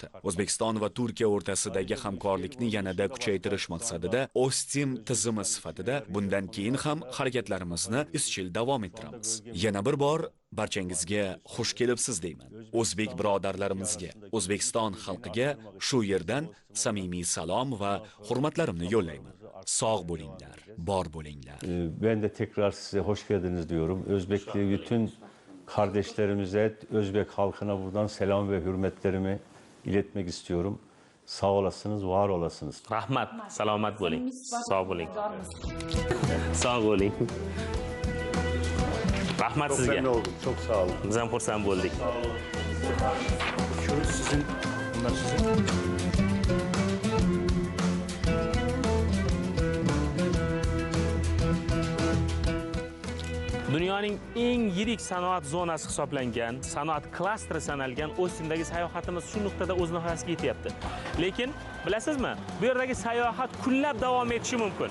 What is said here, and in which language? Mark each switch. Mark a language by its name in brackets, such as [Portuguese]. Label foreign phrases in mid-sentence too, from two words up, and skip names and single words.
[Uzbek] O'zbekiston va Turkiya o'rtasidagi hamkorlikni yanada kuchaytirish maqsadida Ostim tizimi sifatida bundan keyin ham harakatlarimizni izchil davom ettiramiz. Yana bir bor barchangizga xush kelibsiz deyman. O'zbek birodarlarimizga, O'zbekiston xalqiga shu yerdan samimiy salom va hurmatlarimni yo'llayman. Sog' bo'linglar, bor bo'linglar. [Turkish] Ben de tekrar size hoş geldiniz diyorum. Özbekli bütün kardeşlerimize, Özbek halkına buradan selam ve hürmetlerimi iletmek istiyorum. Sağ olasınız, var olasınız. [Uzbek] Rahmat, salomat bo'ling. Sog' bo'ling. Sog' bo'ling. Rahmat sizga. [Turkish] Çok memnun oldum. Çok sağ olun. [Uzbek] Biz ham xursand bo'ldik. [Turkish] Şu sizin, bunlar sizin. [Uzbek] Dunyoning eng yirik sanoat zonasi hisoblangan, sanoat klasteri sanalgan Ostindagi sayohatimiz shu nuqtada o'z nihoyasiga yetyapti. Lekin bilasizmi, bu yerdagi sayohat kunlab davom etishi mumkin.